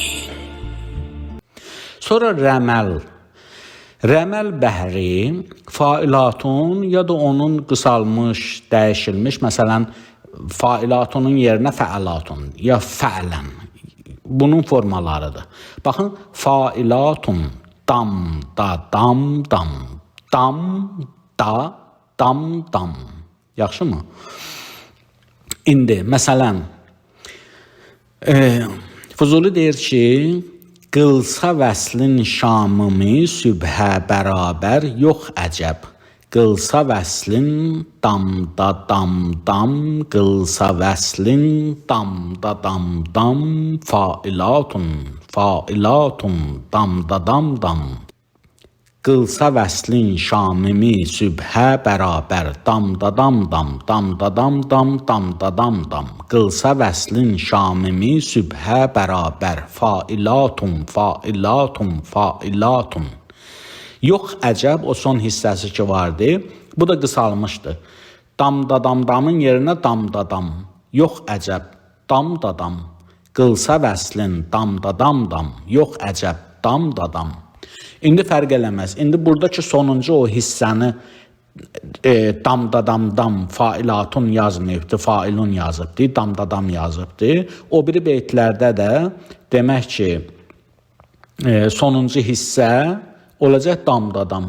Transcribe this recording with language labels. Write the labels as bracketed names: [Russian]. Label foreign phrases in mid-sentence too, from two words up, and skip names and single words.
[Azerbaijani] Sonra rəməl. Rəməl bəhri failatun ya da onun qısalmış, dəyişilmiş, məsələn, failatunun yerinə fəalatun ya fələn. Bunun formalarıdır. Baxın, failatun, dam, da, dam, dam, dam, da, dam, dam. Yaxşı mı? İndi, məsələn, Füzuli deyir ki, qılsa vəslin şamımı sübhə bərabər yox əcəb. Qılsa vəslin damda dam dam, qılsa vəslin damda dam dam, failatun, failatun, damda dam dam. Qılsa vəslin şamimi sübhə bərabər, damda dam dam, damda dam dam, damda dam dam. Qılsa vəslin şamimi sübhə bərabər, failatun, failatun, failatun. Yox əcəb, o son hissəsi ki vardı, bu da qısalmışdır. Damda dam damın yerinə damda dam. Yox əcəb, damda dam. Qılsa vəslin damda dam dam. Yox əcəb, damda dam. İndi fərq eləməz. İndi buradakı sonuncu o hissəni damdadamdam failatun yazmayıbdı, failun yazıbdı, damdadam yazıbdı. O biri beytlərdə də demək ki, sonuncu hissə olacaq damdadam.